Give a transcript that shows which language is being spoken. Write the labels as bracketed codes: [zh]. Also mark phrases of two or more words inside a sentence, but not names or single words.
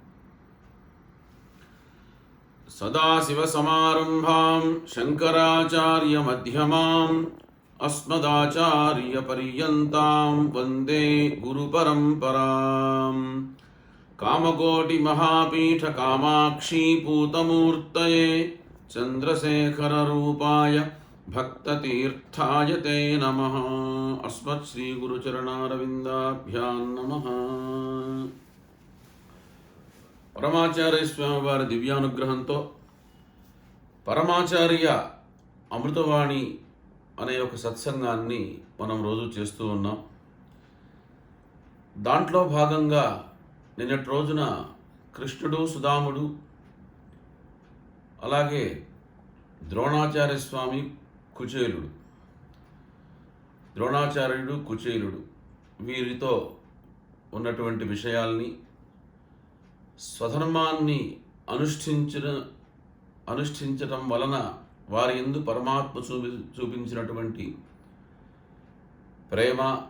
[sa] सदाशिवसमारम्भां शङ्कराचार्यमध्यमाम् अस्मदाचार्यपर्यन्तां वन्दे गुरुपरम्पराम्। कामकोटिमहापीठकामाक्षी पूतमूर्तये चन्द्रशेखररूपाय भक्ततीर्थाय ते नमः। अस्मत् श्रीगुरुचरणारविन्दाभ्यां नमः। [te] పరమాచార్య స్వామి వారి దివ్యానుగ్రహంతో పరమాచార్య అమృతవాణి అనే ఒక సత్సంగాన్ని మనం రోజు చేస్తూ ఉన్నాం. దాంట్లో భాగంగా నిన్నటి రోజున కృష్ణుడు, సుదాముడు, అలాగే ద్రోణాచార్య స్వామి, కుచేలుడు, ద్రోణాచార్యుడు, కుచేలుడు వీరితో ఉన్నటువంటి విషయాల్ని, స్వధర్మాన్ని అనుష్ఠించటం వలన వారి యందు పరమాత్మ చూపించినటువంటి ప్రేమ,